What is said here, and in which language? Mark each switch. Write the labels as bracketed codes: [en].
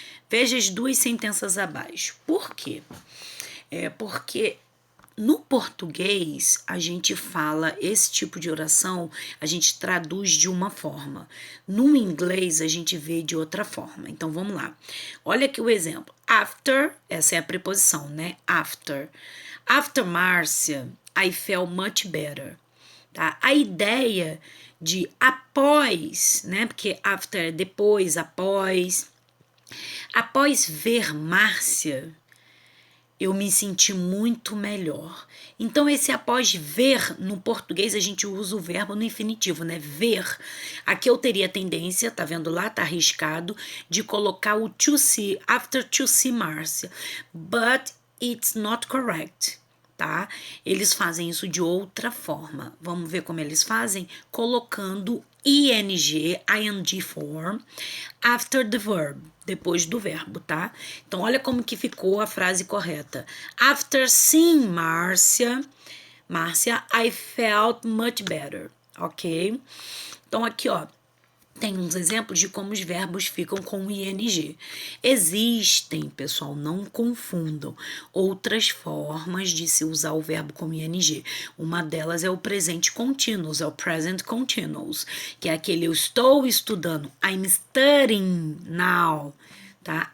[pt] Veja as duas sentenças abaixo. Por quê? Porque no português, a gente fala esse tipo de oração, a gente traduz de uma forma. No inglês, a gente vê de outra forma. Então, vamos lá. Olha aqui o exemplo. After, essa é a preposição, né? [en] After. After Marcia, I felt much better. [pt] Tá? A ideia de após, né? Porque after é depois, após. Após ver Márcia, eu me senti muito melhor. Então, esse após ver, no português, a gente usa o verbo no infinitivo, né? Ver. Aqui eu teria tendência, tá vendo lá? Tá arriscado, de colocar o to see, after to see Márcia. [en] But it's not correct, [pt] tá? Eles fazem isso de outra forma. Vamos ver como eles fazem? Colocando ing form, [en] after the verb, [pt] depois do verbo, tá? Então, olha como que ficou a frase correta. [en] After seeing Márcia, I felt much better, ok? [pt] Então, aqui, ó, tem uns exemplos de como os verbos ficam com ing. Existem, pessoal, não confundam, outras formas de se usar o verbo com ing. Uma delas é o presente continuous, é o present continuous, que é aquele eu estou estudando, [en] I'm studying now, [pt] tá?